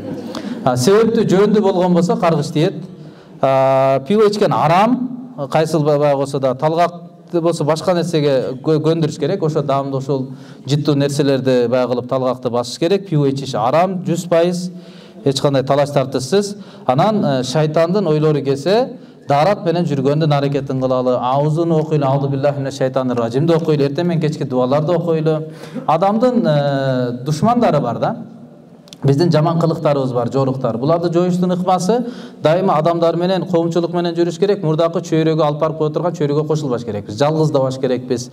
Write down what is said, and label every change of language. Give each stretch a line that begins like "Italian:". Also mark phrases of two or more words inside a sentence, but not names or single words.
Kyrgyz: Себептүү жөндүү болгон болсо каргыш тиет. Пиво ичкен арам, кайсыл болсо да талгак болсо башка нерсеге көндүрүш керек. Ошо даамды, ошол жыттуу нерселерди бая кылып талгакты басыш керек. Пиво ичиш арам 100%, эч кандай талаш тартышсыз. Анан шайтандын ойлору келсе, дарат менен жүргөндүн аракетин кылалы, аузун окуйлу,
Arabic: أعوذ بالله من الشيطان الرجيم
Kyrgyz: окуйлу, эртең менен кечки дуаларды окуйлу. Адамдын душмандары бар да. Биздин жаман кылыктарыбыз бар, жоруктар. Буларды жоюштун ыкмасы дайыма адамдар менен, коомчулук менен жүрүш керек. Мурдакы чөйрөгө алып барып кое турган чөйрөгө кошулбаш керекпиз. Жалгыздабаш керекпиз.